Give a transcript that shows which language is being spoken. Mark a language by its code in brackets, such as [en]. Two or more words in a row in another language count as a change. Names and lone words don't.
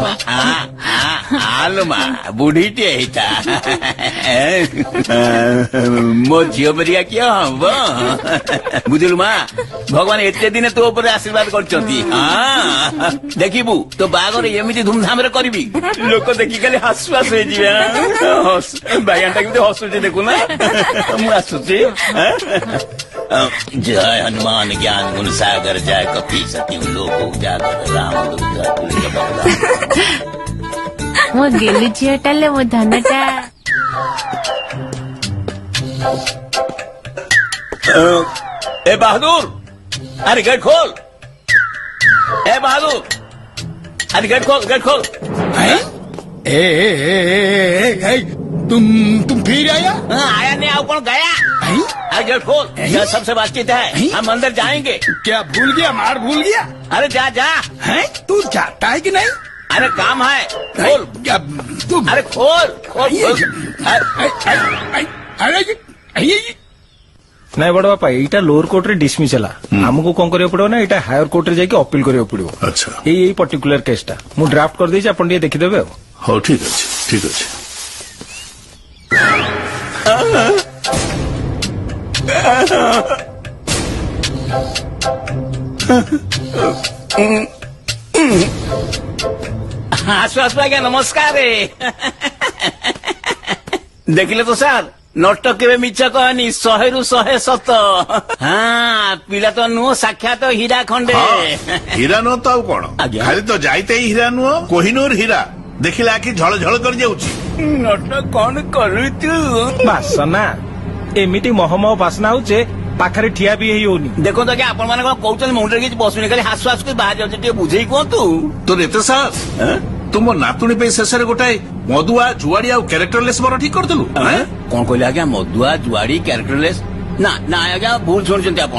[or] ଆଲୋ ମା ବୁଢୀଟିଏ ହେଇଥା ମୋ ଝିଅ ପରିକା କିଏ ହବ ବୁଝିଲୁ ମା ଭଗବାନ ଏତେ ଦିନେ ତୋ ଉପରେ ଆଶୀର୍ବାଦ କରିଛନ୍ତି ଦେଖିବୁ ତୋ ବାହାଘର ଏମିତି ଧୁମଧାମରେ କରିବି ଲୋକ ଦେଖି ଖାଲି ହାସୁ ହାସୁ ହେଇଯିବେ ବାୟାନଟା କେମିତି ହସୁଛି ଦେଖୁନା ମୁଁ ଆସୁଛି [hi] जय हनुमान ज्ञान गुण सागर जय कपी सती लोक उजागर राम [or] ମୋ ଗେଲୁ ଝିଅଟା ଲୋ ମୋ ଧନଟା [hi] ए बहादुर अरे गेट खोल ए बहादुर अरे गेट खोल तुम फिर आया आया नहीं आओ कौन गया अरे गेट खोल यह सबसे बातचीत है हम अंदर जाएंगे क्या भूल गया मार भूल गया अरे जा जा है तू जाता है कि नहीं अरे काम है खोल अरे खोल अरे [or] ନାଇଁ ବଡ ବାପା ଏଇଟା [en] lower courtre [or] ଡିସମିସ୍ ହେଲା ଆମକୁ କଣ କରିବାକୁ ପଡିବ ନା ଏଇଟା [en] higher courtre [or] ଯାଇକି ଅପିଲ କରିବାକୁ ପଡିବ ଆଚ୍ଛା ଏଇ [en] particular caseta [or] ମୁଁ ଡ୍ରାଫ୍ଟ କରିଦେଇଛି ଆପଣ ଟିକେ ଦେଖିଦେବେ ଆଉ ହଉ ଠିକ ଅଛି ଠିକ ଅଛି ଆସୁ ଆସୁ ଆଜ୍ଞା ନମସ୍କାର ଦେଖିଲେ ତୋ ସାର ନଟ କେବେ ମିଛ କହନି 100 ରୁ 100 ସତ ହଁ ପିଲା ତୋ ନୁହ ସାକ୍ଷାତ ହୀରା ଖଣ୍ଡେ ହୀରା ନୁହ ତୋ କଉନ ଖାଲି ତୋ ଯାଇତେ ହି ହୀରା ନୁହ କୋହିନୂର ହୀରା ଦେଖିଲା କି ଝଳ ଝଳ କର ଯାଉଚି ନଟ କଉନ କରୁ ତୁ ବାସନା ଏମିତି ମହମହ ବାସ୍ନା ହଉଛେ ପାଖରେ ଠିଆ ବି ହେଇ ହଉନି ଦେଖନ୍ତୁ ଆଜ୍ଞା ଆପଣ ମାନେ କଣ କହୁଛନ୍ତି ମୁଣ୍ଡରେ କିଛି ବସୁନି ଖାଲି ହାସୁ ହାସୁ ବାହାରି ଯାଉଛି ଟିକେ ବୁଝେଇ କୁହନ୍ତୁ ତୋର ଏତେ ସାହସ ତୁ ମୋ ନାତୁଣୀ ପାଇଁ ଶେଷରେ ଗୋଟାଏ ମଦୁଆ ଜୁଆଡି ଆଉ କ୍ୟାରେକ୍ଟରଲେସ୍ ବର ଠିକ କରିଦେଲୁ କଣ କହିଲେ ଆଜ୍ଞା ମଦୁଆ ଜୁଆଡି କ୍ୟାରେକ୍ଟରଲେସ୍ ନା ନା ଆଜ୍ଞା ଭୁଲ ଶୁଣିଛନ୍ତି ଆପଣ